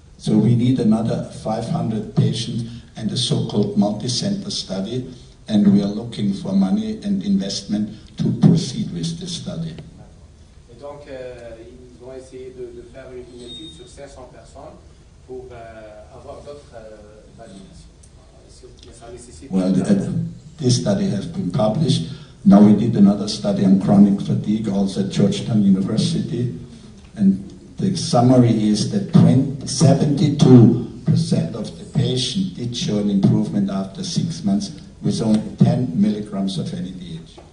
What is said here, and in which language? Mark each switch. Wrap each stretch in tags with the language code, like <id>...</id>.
<en>So we need another 500 patients and a so-called multi-center study, and we are looking for money and investment to proceed with the study.</en> <fr>Et donc, ils vont essayer de faire une étude sur 500 personnes pour avoir d'autres validations. Ça nécessite</fr> <en>This study has been published. Now we did another study on chronic fatigue, also at Georgetown University, and the summary is that 72% of the patient did show an improvement after 6 months with only 10 milligrams of NADH.</en>